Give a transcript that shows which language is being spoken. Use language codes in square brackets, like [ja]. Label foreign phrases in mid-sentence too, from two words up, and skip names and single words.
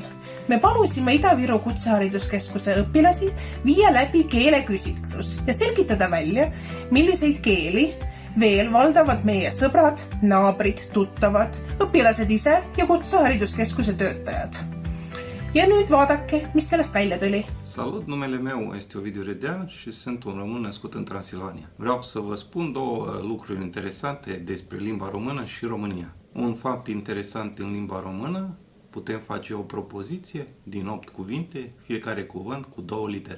[et] Me palusime Ida-Viru Kutsehariduskeskuse õpilasi viia läbi keeleküsitlus ja selgitada välja, milliseid keeli veel valdavad meie sõbrad, naabrid, tuttavad, õpilased ise ja Kutsehariduskeskuse töötajad. Ja nüüd vaadake, mis sellest välja tuli. [ro] Salut, numele meu este Ovidiu Redea și sunt un român născut în Transilvania. Vreau să vă spun două lucruri interesante despre limba română și România. Un fapt interesant în limba română, putem face o propoziție din 8 cuvinte, fiecare cuvânt cu 2 litere.